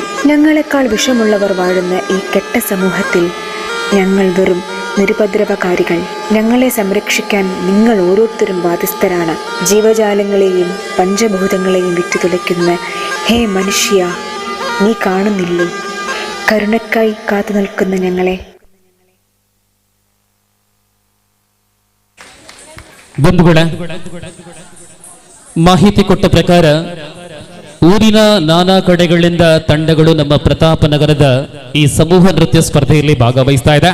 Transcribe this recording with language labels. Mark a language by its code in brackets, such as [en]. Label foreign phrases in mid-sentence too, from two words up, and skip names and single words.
[ml] ഞങ്ങളെക്കാൾ വിഷമുള്ളവർ വാഴുന്ന ഈ കെട്ട സമൂഹത്തിൽ ഞങ്ങൾ വെറും നിരുപദ്രവകാരികൾ. ഞങ്ങളെ സംരക്ഷിക്കാൻ നിങ്ങൾ ഓരോരുത്തരും ബാധ്യസ്ഥരാണ്. ജീവജാലങ്ങളെയും പഞ്ചഭൂതങ്ങളെയും വിറ്റുതുലയ്ക്കുന്ന ഹേ മനുഷ്യ, നീ കാണുന്നില്ലേ കരുണയ്ക്കായി കാത്തു നിൽക്കുന്ന ഞങ്ങളെ? [kn] ಬಂಧುಗಳೇ, ಮಾಹಿತಿ ಕೊಟ್ಟ ಪ್ರಕಾರ ಊರಿನ ನಾನಾ ಕಡೆಗಳಿಂದ ತಂಡಗಳು ನಮ್ಮ ಪ್ರತಾಪನಗರದ ಈ ಸಮೂಹ ನೃತ್ಯ ಸ್ಪರ್ಧೆಯಲ್ಲಿ ಭಾಗವಹಿಸ್ತಾ ಇದೆ.